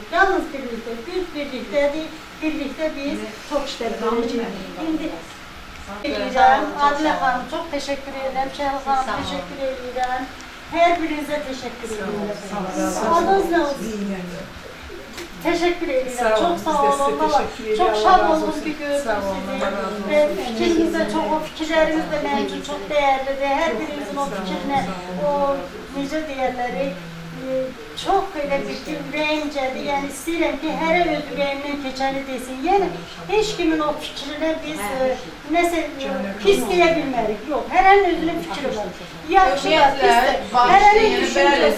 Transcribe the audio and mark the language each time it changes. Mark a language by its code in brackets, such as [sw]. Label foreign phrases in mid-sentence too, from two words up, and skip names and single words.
[az] Yalnız birlikdə, biz birlikdədik, birlikdə biz çox işlər görəcəyik. İndi Adilə xanım, çox təşəkkür edirəm, Şəhər xanım, təşəkkür edirəm. Hər birinizə təşəkkür edirəm. Adınız nə olsun? [tr] Teşekkür ederim. [az] Sağ olun, [tr] Çok biz sağ de size olun. Valla teşekkür ediyoruz. çok Allah [az] şad razı oldum olsun. ki gördüm Sağ olun, sizi. Allah razı olsun. [tr] Fikriniz de çok, o fikirleriniz de benim için çok değerlidir. [az] Her birinizin o fikrine, o necə deyərləri, çox elə bir ki, ürəyimcədir. Yəni istəyirəm ki, hərə öz ürəyimdən keçəni desin. Yəni heç kimin o fikrinə biz nəsə pis deyə bilmərik. Yox, hərənin özünün fikri var. Yaxşı da, pis də. Hərənin düşüncəsi.